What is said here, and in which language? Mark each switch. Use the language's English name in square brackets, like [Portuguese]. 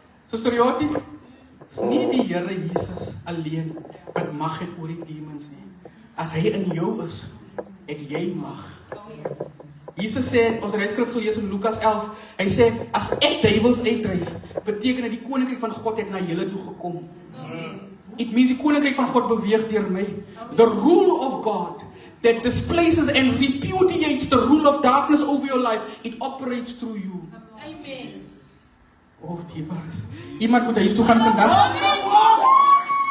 [Afrikaans] Suster Joti, is nie die Here Jesus alleen wat mag het oor die demons nie. As hy in jou is, en jy mag. Jesus sê, ons het skrif gelees in Lukas 11, hy sê, as ek duiwels uitdryf, beteken dit die koninkryk van God het na julle toe gekom. [English] It means [Afrikaans] die koninkryk van God beweeg deur my. [English] The rule of God that displaces and repudiates the rule of darkness over your life, it operates through you. Amen. [Afrikaans] Oh, diepers. Iemand moet huis toe gaan vandag.